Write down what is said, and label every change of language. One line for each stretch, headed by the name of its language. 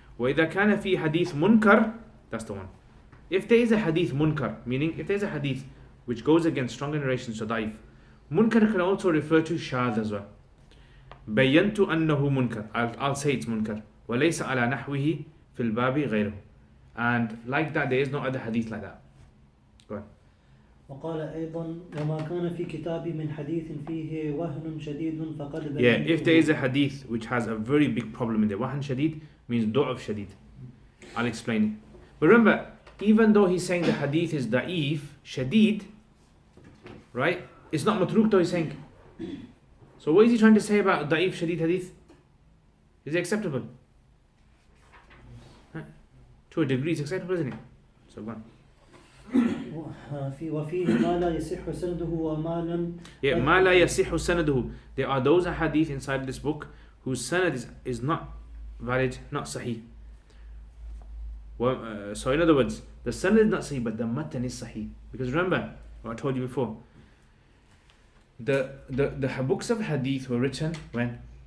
English: وَإِذَا كَانَ فِي hadith munkar, that's the one. If there is a hadith munkar, meaning if there is a hadith which goes against stronger narrations, so da'if, munkar can also refer to shadh as well. بَيَّنْتُ أَنَّهُ munkar, I'll say it's munkar.
Arabic: وَلَيْسَ عَلَى نَحْوِهِ فِي الْبَابِ غَيْرُهُ.
English: And like that, there is no other hadith like that. Go on.
Arabic: وقال أيضا وما كان في كتابي من حديث فيه وهن شديد فقد
English: Yeah, if there is a hadith which has a very big problem in there, wahan shadid means du'af shadid. I'll explain it. But remember, even though he's saying the hadith is da'if, shadid, right? It's not matruk though, he's saying. So what is he trying to say about da'if shadid hadith? Is it acceptable? Huh? To a degree it's acceptable, isn't it? So go on.
Arabic: وفيه ما لا يصح سنده وما لم Yeah, ما لا يصح سنده.
English: There are those hadith inside this book whose sanad is not valid, not sahih. Well, so in other words, the sanad is not sahih, but the matan is sahih. Because remember, what I told you before, the books of hadith were written when?